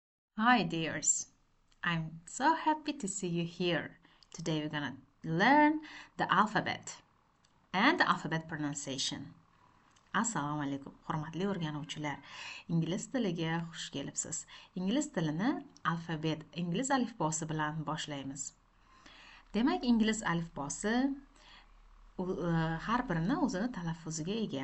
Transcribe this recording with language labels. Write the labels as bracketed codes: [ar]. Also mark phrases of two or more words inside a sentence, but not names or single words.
[en] Hi, dears. I'm so happy to see you here. Today we're gonna learn the alphabet and the alphabet pronunciation. [uz] Assalomu alaykum, hurmatli o'rganuvchilar. Ingliz tiliga xush kelibsiz. Ingliz tilini ingliz alifbosi bilan boshlaymiz. Demak, ingliz alifbosi har birini o'zini talaffuziga ega.